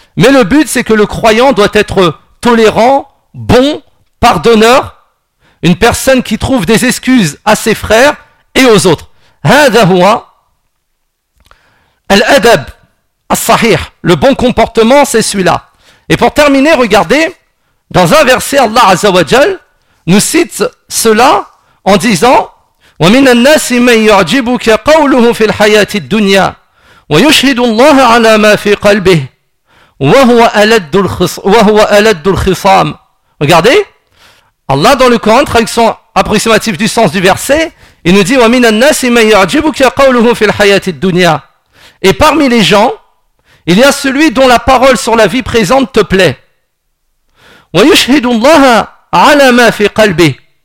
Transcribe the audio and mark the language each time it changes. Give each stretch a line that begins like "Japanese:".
French: Mais le but, c'est que le croyant doit être tolérant, bon, pardonneur, une personne qui trouve des excuses à ses frères et aux autres.
Arabic: هذا هو الأدب الصحيح.
French: Le bon comportement, c'est celui-là. Et pour terminer, regardez, dans un verset, Allah Azza wa Jal nous cite cela en disant
Arabic: وَمِنَ النَّاسِ مَنْ يُعْجِبُكَ قَوْلُهُ فِي الْحَيَاةِ الدُّنْيَا وَيُشْهِدُ اللَّهَ عَلَى مَا فِي قَلْبِهِ وَهُوَ أَلَدُّ الْخِصَامِ.
French: Regardez, Allah dans le Coran, traduction approximative du sens du verset, il nous dit
Arabic: وَمِنَ النَّاسِ مَنْ يُعْجِبُكَ قَوْلُهُ فِي الْحَيَاةِ الدُّنْيَا.
French: Et parmi les gens, il y a celui dont la parole sur la vie présente te plaît.
Arabic: وَيُشْهِدُ اللَّهَ عَلَى مَا فِي قَلْبِهِ.